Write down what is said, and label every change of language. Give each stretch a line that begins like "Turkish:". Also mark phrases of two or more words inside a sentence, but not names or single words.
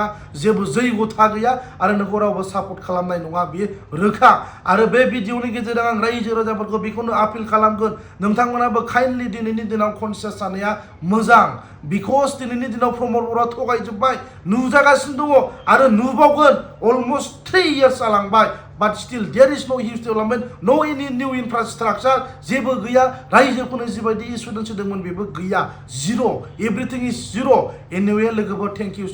Bodo: जेबो जैगथा गैया आरो नोंखौ रावबो सापर्ट खालामनाय नङा, बेयो रोखा। आरो बे भिडिअनि गेजेरजों आं रायजो राजाफोरखौ बेखौनो आपिल खालामगोन, नोंथांमोनाबो काइन्डलि दिनैनि दिनाव कनसियास जानाया मोजां। बिकज दिनैनि दिनाव प्रमद बर'आ थगायजोब्बाय, नुजागासिनो दङ आरो नुबावगोन।
English: अलमस्ट 3 years जालांबाय। But still there is no huge development, no any new infrastructure,
Bodo: जेबो गैया। रायजोफोरनो जिबायदि इसुरेन्स होदोंमोन बेबो गैया, जिर'।
English: everything is zero'. एनिवे लोगोफोर, thank you.